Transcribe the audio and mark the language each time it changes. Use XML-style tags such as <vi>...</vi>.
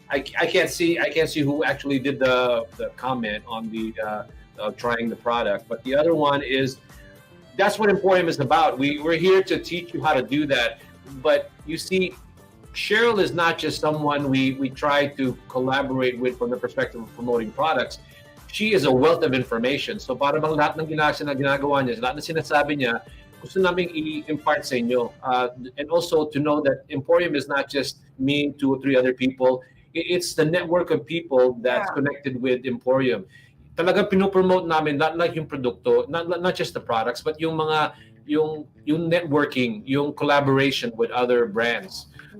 <en>I can't see who actually did the comment on the trying the product, but the other one is that's what Emporium is about. We're here to teach you how to do that. But you see, Cheryl is not just someone we try to collaborate with from the perspective of promoting products. She is a wealth of information.</en> <tl>So para bang lahat ng ginagawa niya, lahat ng sinasabi niya, gusto namin i-impart sa inyo.</tl> <en>And also to know that Emporium is not just me, 2 or 3 other people. It's the network of people that's connected with Emporium.</en> <tl>Talagang pinopromote namin</tl> <en>not like</en> <tl>yung produkto,</tl> <en>not just the products, but yung mga yung networking, yung collaboration with other brands.</en>